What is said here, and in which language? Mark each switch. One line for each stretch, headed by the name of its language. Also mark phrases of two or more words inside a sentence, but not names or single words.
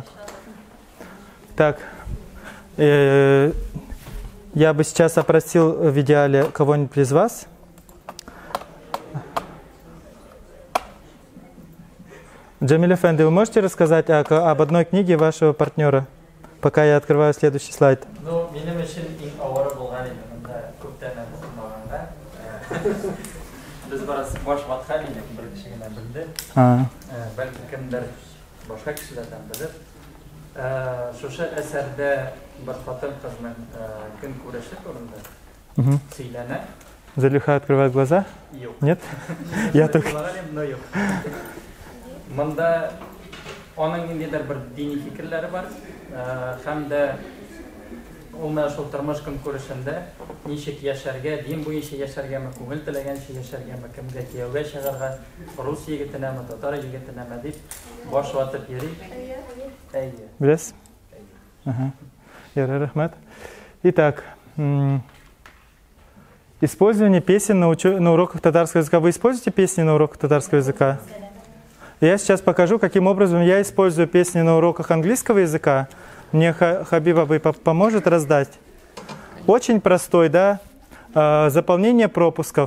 Russian: Так, я бы сейчас опросил в идеале кого-нибудь из вас. Джамиля Фенди, вы можете рассказать об одной книге вашего партнера, пока я открываю следующий слайд?
Tatar: Шушы әсәрдә бер хатын кызның көн күреше турында сөйләнә.
Russian: Залюха открывает глаза? Нет? Я только...
Tatar: Монда аның ниндидер бер дини фикерләре бар. Һәм дә ул менә шул тормыш көн күрешендә ничек яшәргә, дин буенча яшәргәме, күңел теләгәнчә яшәргәме, кемгә кияүгә чыгарга, рус егетенәме, татар егетенәме дип баш ватып йөри. Білесіз? Рахмет.
Russian: Итак, Использование песен на уроках татарского языка. Вы используете песни на уроках татарского языка? Я сейчас покажу, каким образом я использую песни на уроках английского языка. Мне Хабиба поможет раздать. Очень простой, да? Заполнение пропусков.